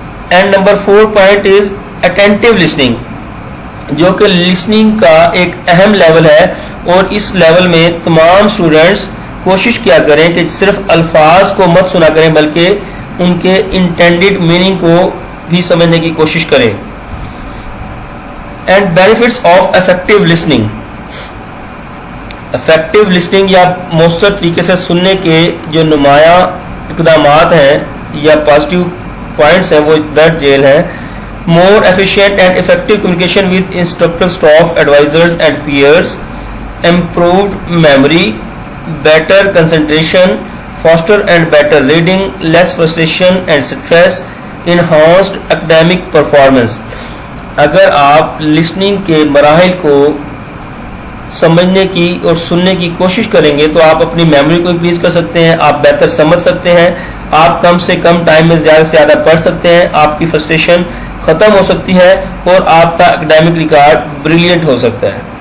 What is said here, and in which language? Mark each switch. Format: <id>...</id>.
<ur>And number 4 point is attentive listening, جو کہ listening کا ایک اہم لیول ہے, اور اس لیول میں تمام اسٹوڈنٹس کوشش کیا کریں کہ صرف الفاظ کو مت سنا کریں بلکہ ان کے انٹینڈڈ میننگ کو بھی سمجھنے کی کوشش کریں. And benefits of effective listening. Effective listening یا مؤثر طریقے سے سننے کے جو نمایاں اقدامات ہیں یا پازیٹیو پوائنٹس ہیں وہ درج ذیل ہیں.</ur> <en>more efficient and effective communication with instructor, staff, advisors and peers, improved memory, better concentration, faster and better reading, less frustration and stress, enhanced academic performance.</en> <ur>اگر آپ لسننگ کے مراحل کو سمجھنے کی اور سننے کی کوشش کریں گے تو آپ اپنی میموری کو انکریز کر سکتے ہیں, آپ بہتر سمجھ سکتے ہیں, آپ کم سے کم ٹائم میں زیادہ سے زیادہ پڑھ سکتے ہیں, آپ کی فرسٹریشن ختم ہو سکتی ہے اور آپ کا اکیڈیمک ریکارڈ بریلینٹ ہو سکتا ہے.</ur>